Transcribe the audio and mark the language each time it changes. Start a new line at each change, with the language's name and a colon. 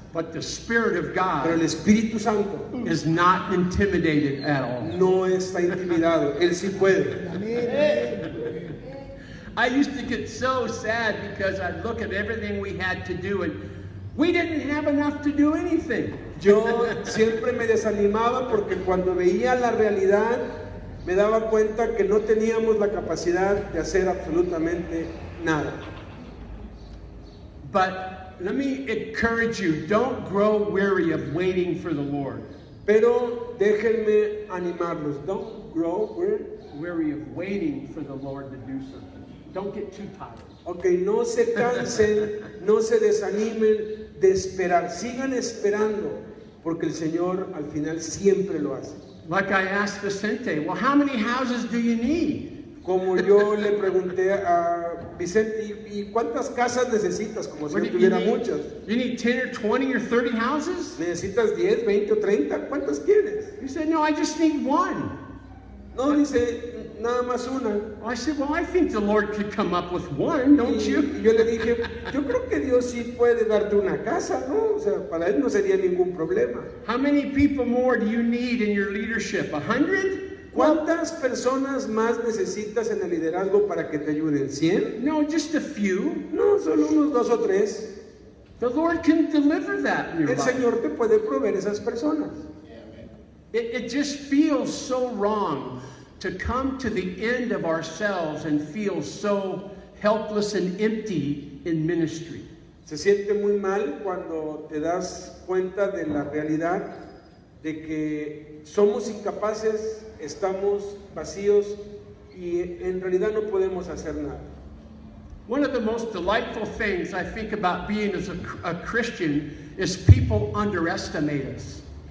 English: But the Spirit of
Spanish: Pero el
English: God
Spanish: Espíritu Santo
English: is not intimidated at all.
Spanish: no está intimidado, Él sí puede.
English: I used to get so sad because I'd look at everything we had to do and we didn't have enough to do anything.
Spanish: Yo siempre me desanimaba porque cuando veía la realidad me daba cuenta que no teníamos la capacidad de hacer absolutamente nada.
English: But let me encourage you, don't grow weary of waiting for the Lord.
Spanish: Pero déjenme animarlos.
English: Don't grow Weary of waiting for the Lord to do something. Don't get too tired.
Spanish: Ok, no se cansen, no se desanimen de esperar. Sigan esperando porque el Señor al final siempre lo hace.
English: Like I asked Vicente, well, how many houses do you need?
Spanish: Como yo le pregunté a Vicente, ¿y cuántas casas necesitas? Como si
English: What
Spanish: yo
English: do you
Spanish: tuviera
English: need?
Spanish: muchas.
English: You need 10 or 20 or 30 houses?
Spanish: ¿Necesitas 10, 20 o 30? ¿Cuántas quieres?
English: He said, no, I just need one.
Spanish: No, dice, nada más una.
English: Well, I said, well, I think the Lord could come up with one, don't
Spanish: Y
English: you?
Spanish: yo le dije, yo creo que Dios sí puede darte una casa, ¿no? O sea, para Él no sería ningún problema.
English: How many people more do you need in your leadership? 100?
Spanish: ¿Cuántas personas más necesitas en el liderazgo para que te ayuden? ¿100?
English: No, just a few.
Spanish: No, solo unos 2 o 3.
English: The Lord can deliver that in your
Spanish: El
English: life.
Spanish: Señor te puede proveer esas personas.
English: It just feels so wrong to come to the end of ourselves and feel so helpless and empty in ministry.
Spanish: Se siente muy mal cuando te das cuenta de la realidad de que somos incapaces, estamos vacíos y en realidad no podemos hacer nada.
English: One of the most delightful things I think about being as a Christian is people underestimate us.